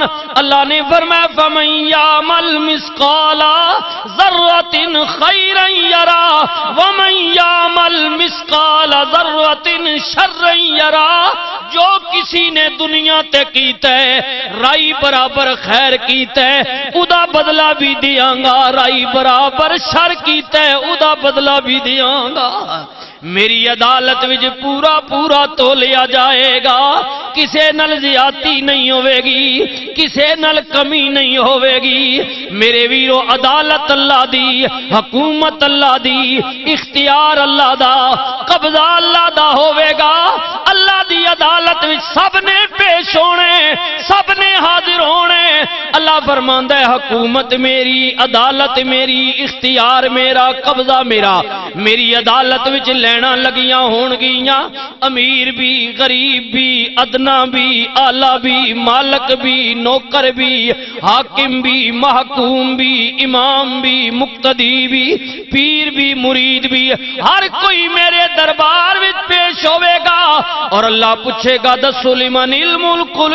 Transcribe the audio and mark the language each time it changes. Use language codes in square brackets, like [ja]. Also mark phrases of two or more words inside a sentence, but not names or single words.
[pa] اللہ نے فرمایا [ar] فمن یعمل مثقال ذرۃ خیرا یرا ومن یعمل مثقال ذرۃ شرا یرا [pa] جو کسی نے دنیا تے کیتا ہے رائی برابر خیر کیتا ہے ادا بدلہ بھی دیاں گا رائی برابر شر کیتا ہے ادا بدلہ بھی دیاں گا میری عدالت وچ پورا پورا تو لیا جائے گا کسے نال زیادتی نہیں ہوے گی کسے نال کمی نہیں ہوے گی میرے ویرو عدالت اللہ دی حکومت اللہ دی اختیار اللہ دا قبضہ اللہ دا ہوے گا اللہ دی عدالت وچ سب نے پیش ہونے سب نے حاضر ہونے اللہ فرماندا ہے حکومت میری عدالت میری اختیار میرا قبضہ میرا میری عدالت وچ لینا لگیاں ہون گیاں امیر بھی غریب بھی ادنا بھی آلہ بھی مالک بھی نوکر بھی حاکم بھی محکوم بھی امام بھی مقتدی بھی پیر بھی مرید بھی [ur] ہر کوئی میرے دربار میں پیش ہوئے گا اور اللہ پوچھے گا [pa] دسو [ar] لمن الملک